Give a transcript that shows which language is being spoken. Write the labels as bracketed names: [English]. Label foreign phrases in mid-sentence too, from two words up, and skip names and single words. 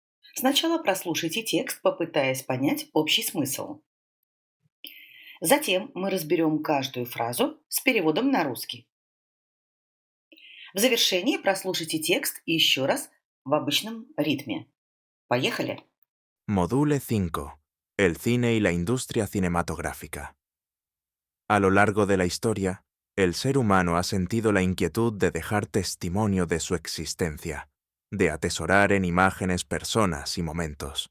[Russian] Сначала прослушайте текст, попытаясь понять общий смысл. Затем мы разберем каждую фразу с переводом на русский. В завершении прослушайте текст еще раз в обычном ритме. Поехали! [English] Module 5. [Spanish] El cine y la industria cinematográfica. A lo largo de la historia, el ser humano ha sentido la inquietud de dejar testimonio de su existencia, de atesorar en imágenes personas y momentos.